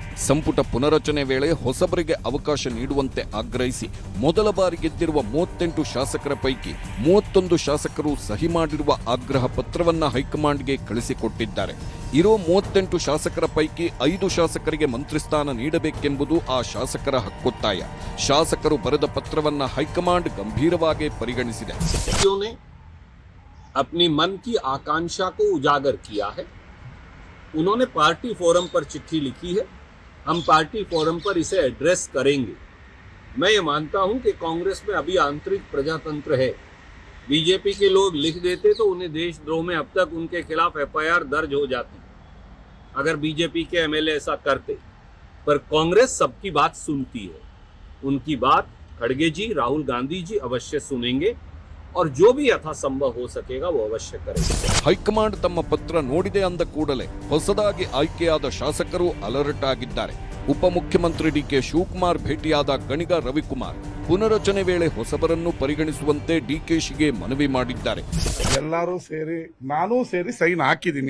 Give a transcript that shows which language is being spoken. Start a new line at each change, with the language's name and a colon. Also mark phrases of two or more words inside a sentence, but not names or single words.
Kannada: ಸಂಪುಟ ಪುನರಚನೆ ವೇಳೆ ಹೊಸಬರಿಗೆ ಅವಕಾಶ ನೀಡುವಂತೆ ಆಗ್ರಹಿಸಿ ಮೊದಲ ಬಾರಿ ಗೆದ್ದಿರುವ 38 ಶಾಸಕರ ಪೈಕಿ 31 ಶಾಸಕರು ಸಹಿ ಮಾಡಿರುವ ಆಗ್ರಹ ಪತ್ರವನ್ನ ಹೈಕಮಾಂಡ್ಗೆ ಕಳಿಸಿಕೊಟ್ಟಿದ್ದಾರೆ. ಇರೋ 38 ಶಾಸಕರ ಪೈಕಿ 5 ಶಾಸಕರಿಗೆ ಮಂತ್ರಿ ಸ್ಥಾನ ನೀಡಬೇಕೆಂಬುದು ಆ ಶಾಸಕರ ಹಕ್ಕೊತ್ತಾಯ. ಶಾಸಕರು ಬರೆದ ಪತ್ರವನ್ನ ಹೈಕಮಾಂಡ್ ಗಂಭೀರವಾಗಿ ಪರಿಗಣಿಸಿದೆ.
Hindi: अपनी मन की आकांक्षा को उजागर किया है. उन्होंने पार्टी फोरम पर चिट्ठी लिखी है. हम पार्टी फोरम पर इसे एड्रेस करेंगे. मैं ये मानता हूं कि कांग्रेस में अभी आंतरिक प्रजातंत्र है. बीजेपी के लोग लिख देते तो उन्हें देशद्रोह में अब तक उनके खिलाफ एफआईआर दर्ज हो जाती अगर बीजेपी के एमएलए ऐसा करते. पर कांग्रेस सबकी बात सुनती है. उनकी बात खड़गे जी, राहुल गांधी जी अवश्य सुनेंगे और जो भी यथासंभव हो सकेगा वो अवश्य करेंगे.
Kannada: ಹೈಕಮಾಂಡ್ ತಮ್ಮ ಪತ್ರ ನೋಡಿದೆ ಅಂದ ಕೂಡಲೇ ಹೊಸದಾಗಿ ಆಯ್ಕೆಯಾದ ಶಾಸಕರು ಅಲರ್ಟ್ ಆಗಿದ್ದಾರೆ. ಉಪಮುಖ್ಯಮಂತ್ರಿ ಡಿಕೆ ಶಿವಕುಮಾರ್ ಭೇಟಿಯಾದ ಗಣಿಗ ರವಿಕುಮಾರ್ ಪುನರಚನೆ ವೇಳೆ ಹೊಸಬರನ್ನು ಪರಿಗಣಿಸುವಂತೆ ಡಿಕೆಶಿಗೆ ಮನವಿ ಮಾಡಿದ್ದಾರೆ. ಎಲ್ಲರೂ ಸೇರಿ ನಾನು ಸೇರಿ ಸೈನ್ ಹಾಕಿದ್ದೀನಿ.